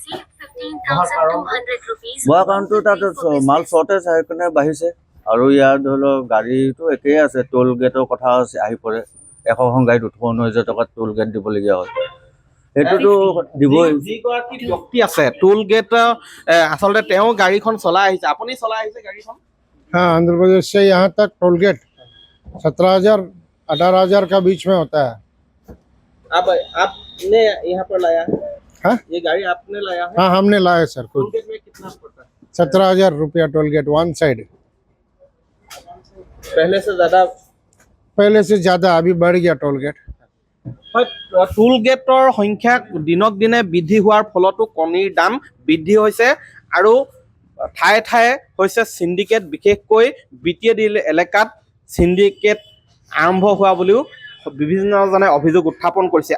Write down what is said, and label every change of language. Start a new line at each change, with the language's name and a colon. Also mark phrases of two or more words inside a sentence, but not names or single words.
Assamese: বঢ়া কাৰণটো তাত মাল চৰ্টেজ সেইকাৰণে বাঢ়িছে। আৰু ইয়াৰ ধৰি লওক গাড়ীটো একেই আছে,
English: toll gateৰ
Assamese: কথা আহি পৰে। 100খন গাড়ীত 18,000 টকাত টোল গেট দিবলগীয়া হয়। সেইটোতো দিবই। যিগৰাকী ব্যক্তি আছে
English: toll gate
Assamese: আচলতে তেওঁ গাড়ীখন চলাই আহিছে, আপুনি চলাই আহিছে গাড়ীখন?
Hindi: हाँ, आंध्र प्रदेश से यहाँ तक
English: toll gate
Hindi: 17,000-18,000 का बीच में होता है। आपने यहाँ पर लाया है? हाँ, ये गाड़ी आपने लाया है? हाँ हमने लाया सर। टोल खुद गेट में कितना पड़ता है? 17,000 रुपया
English: toll gate one side.
Hindi: पहले से ज़्यादा अभी बढ़ गया
English: toll gate. toll gateৰ
Assamese: সংখ্যা দিনক দিনে বৃদ্ধি হোৱাৰ ফলতো কণীৰ দাম বৃদ্ধি হৈছে। আৰু ঠায়ে ঠায়ে হৈছে চিণ্ডিকেট, বিশেষকৈ BTAD এলেকাত চিণ্ডিকেট আৰম্ভ হোৱা বুলিও বিভিন্নজনে অভিযোগ উত্থাপন কৰিছে।